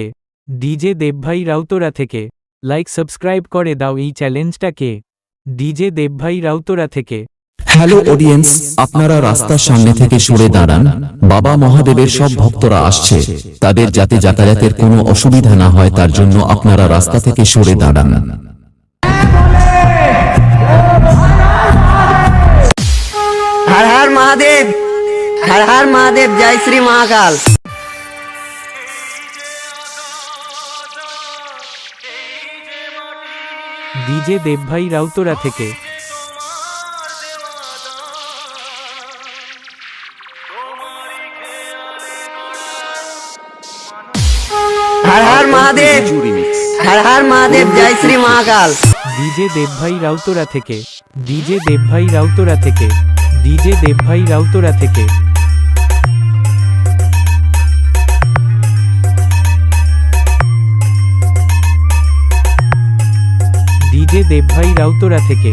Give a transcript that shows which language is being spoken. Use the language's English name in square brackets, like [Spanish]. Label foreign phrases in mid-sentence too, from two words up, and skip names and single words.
[Bangla] ডিজে দেবভাই রাউতরা থেকে [English] like subscribe [Bangla] করে দাও এই চ্যালেঞ্জটাকে। ডিজে দেবভাই রাউতরা থেকে। [English] hello audience, [Bangla] আপনারা রাস্তার সামনে থেকে সরে দাঁড়ান। বাবা মহাদেবের সব ভক্তরা আসছে, তাদের যাতে যাতায়াতের কোনো অসুবিধা না হয় তার জন্য আপনারা রাস্তা থেকে সরে দাঁড়ান। [Hindi] हर हर महादेव, हर हर महादेव, जय श्री महाकाल। [Bangla] ডিজে দেবভাই রাউতরা থেকে। [Hindi] हर हर महादेव, हर हर महादेव, जय श्री महाकाल। [Bangla] ডিজে দেবভাই রাউতরা থেকে। ডিজে দেবভাই রাউতরা থেকে। ডিজে দেবভাই রাউতরা থেকে। ডিজে দেবভাই রাউতরা থেকে।